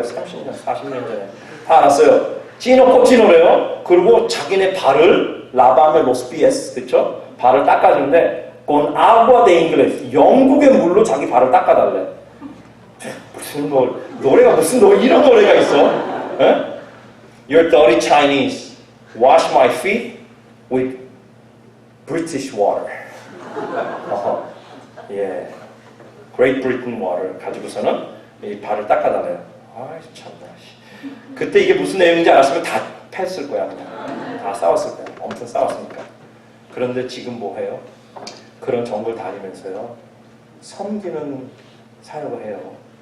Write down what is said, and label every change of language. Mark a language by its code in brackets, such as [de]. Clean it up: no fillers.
[ko] 30년, 40년 전에 다 알았어요. 찌노 꼬찌노래요. 그리고 자기네 발을 라바메 로스피에스, 그렇죠? 발을 닦아주는데 [es] con agua de inglés, [ko] 영국의 물로 자기 발을 닦아달래. 무슨 노래가 무슨 이런 노래가 있어? [en] You're dirty Chinese. Wash my feet with British water. [ko] 예, [en] Great Britain water [ko] 가지고서는 이 발을 닦아달래요. 참나. 그때 이게 무슨 내용인지 알았으면 다 패했을 거야. 그냥 다 싸웠을 거야. 엄청 싸웠으니까. 그런데 지금 뭐 해요? 그런 정글 다니면서요, 섬기는 사역을 해요.